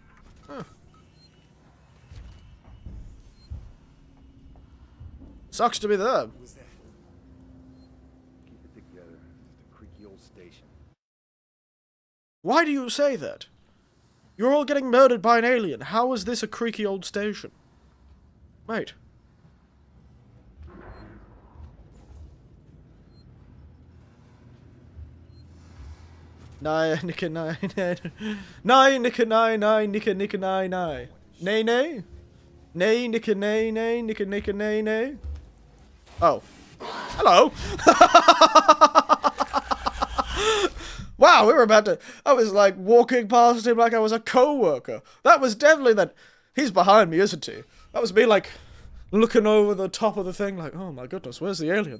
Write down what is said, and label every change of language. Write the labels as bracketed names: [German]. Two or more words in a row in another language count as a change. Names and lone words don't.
[English] Huh. Sucks to be them. Who was that? Keep it together. It's a creaky old station. Why do you say that? You're all getting murdered by an alien. How is this a creaky old station? Wait. Nine, nicka, nine, nine, nicka, nine, nine, nicka, nicka, nine, nine. Nay, nay. Nay, nicka, nay, nay, nicka, nicka, nay, nay. Oh. Hello. Wow, we were about to... I was like walking past him like I was a co-worker. That was definitely that... He's behind me, isn't he? That was me like looking over the top of the thing like, oh my goodness, where's the alien?